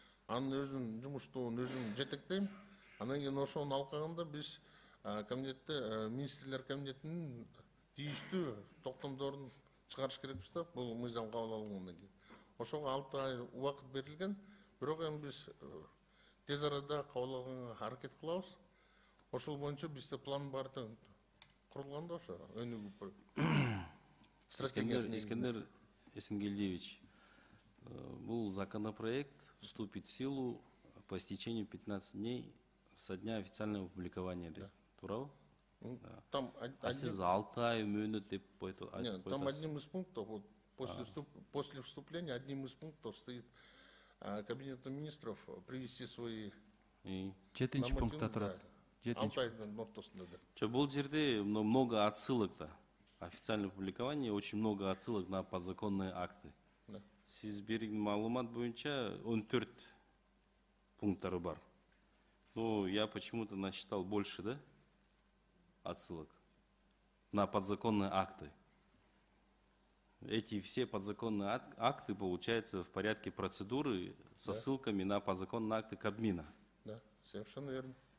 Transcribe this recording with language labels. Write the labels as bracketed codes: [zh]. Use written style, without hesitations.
[ky] Анын өзүнүн жұмыс тобун өзүм жетектейм. Анан кийин ошонун алкагында биз комитетте министрлер комитетинин тийиштүү токтомдорун чыгарыш керекпиз да, бул мыйзам кабыл алынгандан кийин. Ошого 6 ай убакыт берилген, бирок эми биз тез арада кабыл алганга аракет кылабыз. Ошол боюнча бизде план бар да курулган да ошо өнүгүү стратегиясы. [ru] Искендер Эсенгелдиевич, бул законопроект вступит в силу по истечению 15 дней со дня официального публикования. [ky] Туурабы? [ru] Там [ky] сиз 6 ай мөөнөт деп [ru] Нет, там одним из пунктов, вот, после вступления, одним из пунктов стоит Кабинетом министров привести свои... [ky] 7 пунктта турат. 6 айдын ортосунда да. [ru] Бул жерде много отсылок да. Официальное публикование, очень много отсылок на подзаконные акты. [ky] Сиз берген маалымат боюнча 14 пункттары бар. [ru] Но я почему-то насчитал больше, да? Отсылок на подзаконные акты. Эти все подзаконные акты, получается, в порядке процедуры со ссылками на подзаконные акты Кабмина. Да, совершенно верно.